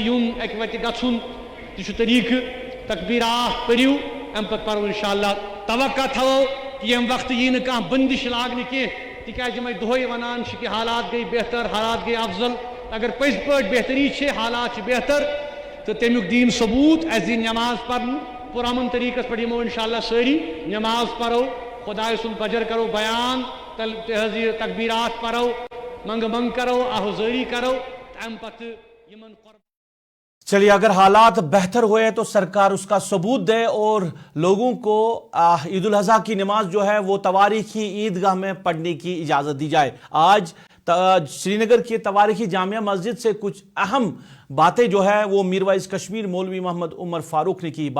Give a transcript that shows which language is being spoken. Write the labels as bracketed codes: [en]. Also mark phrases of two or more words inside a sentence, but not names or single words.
[ks] یُن اکہِ وتہِ گژھُن تہِ چھُ طریقہٕ تکبیرات پٔرِو امہِ پتہٕ پرو انشاءاللہ توقع تھاوو کہ ییٚمہِ وقتہٕ یی نہٕ کانٛہہ بندش لاگنہٕ کینٛہہ تِکیازِ یِمے دۄہے ونان چھِ کہ حالات گٔے بہتر حالات گٔے افضل اگر پٔزۍ پٲٹھۍ بہتری چھِ حالات چھِ بہتر تہٕ تمیُک دیٖن ثبوٗت اَسہِ دِی نماز پرنہٕ پُرامن طریقس پٮ۪ٹھ یِمو انشاءاللہ سٲری نماز پرو خۄداے سُنٛد بجر کرو بیان تہذیٖب تکبیرات پرو منگہٕ منگ کرو آہوزٲری کرو امہِ پتہٕ یِمن. [ur] چلیے اگر حالات بہتر ہوئے تو سرکار اس کا ثبوت دے اور لوگوں کو عید الاضحیٰ کی نماز جو ہے وہ تواریخی عیدگاہ میں پڑھنے کی اجازت دی جائے. آج سری نگر کی تواریخی جامعہ مسجد سے کچھ اہم باتیں جو ہے وہ میر وائز کشمیر مولوی محمد عمر فاروق نے کی.